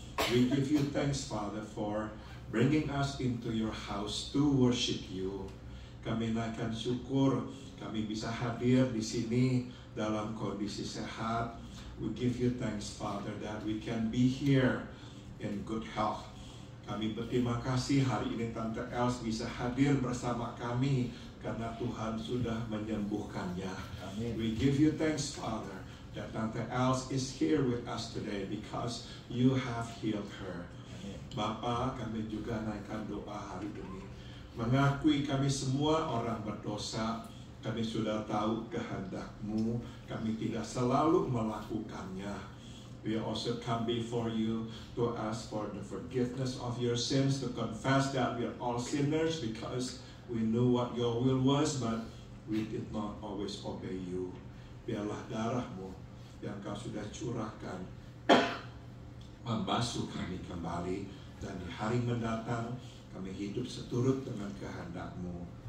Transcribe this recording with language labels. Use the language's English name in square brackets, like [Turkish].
[English] We give you thanks, Father, for bringing us into your house to worship you. [Indonesian] Kami naikkan syukur, kami bisa hadir di sini dalam kondisi sehat. [English] We give you thanks, Father, that we can be here in good health. [Indonesian] Kami berterima kasih hari ini Tante Els bisa hadir bersama kami karena Tuhan sudah menyembuhkannya. Amin. [English] We give you thanks, Father, that Tante Els is here with us today because you have healed her. [Indonesian] Amin. Bapa, kami juga naikkan doa hari ini. Mengakui kami semua orang berdosa, kami sudah tahu kehendak-Mu, kami tidak selalu melakukannya. [English] We also come before you to ask for the forgiveness of your sins, to confess that we are all sinners because we knew what your will was, but we did not always obey you. [Indonesian] Biarlah darah-Mu yang Kau sudah curahkan membasuh kami kembali, dan di hari mendatang kami hidup seturut dengan kehendak-Mu.